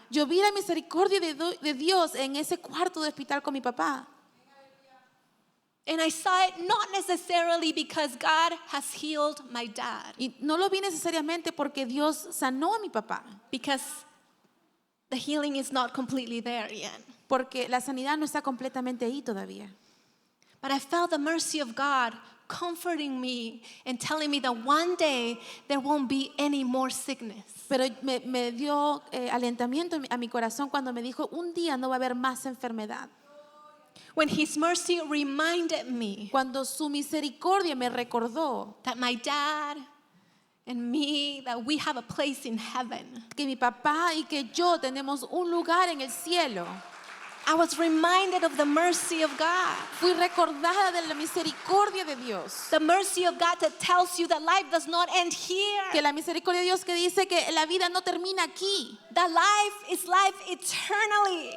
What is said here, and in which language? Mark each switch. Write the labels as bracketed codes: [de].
[es] Yo vi la misericordia de Dios en ese cuarto de hospital con mi papá. [en] And I saw it not necessarily because God has healed my dad, [es] Y no lo vi necesariamente porque Dios sanó a mi papá, [en] because the healing is not completely there yet. [es] porque la sanidad no está completamente ahí todavía. [en] But I felt the mercy of God comforting me and telling me that one day there won't be any more sickness. [es] Pero me dio alentamiento a mi corazón cuando me dijo, un día no va a haber más enfermedad. [en] When His mercy reminded me [es] Cuando su misericordia me recordó [en] that my dad and me, that we have a place in heaven. [es] que mi papá y que yo tenemos un lugar en el cielo. [en] I was reminded of the mercy of God. [es] Fui recordada de la misericordia de Dios. [en] The mercy of God that tells you that life does not end here. [es] Que la misericordia de Dios que dice que la vida no termina aquí. [en] That life is life eternally.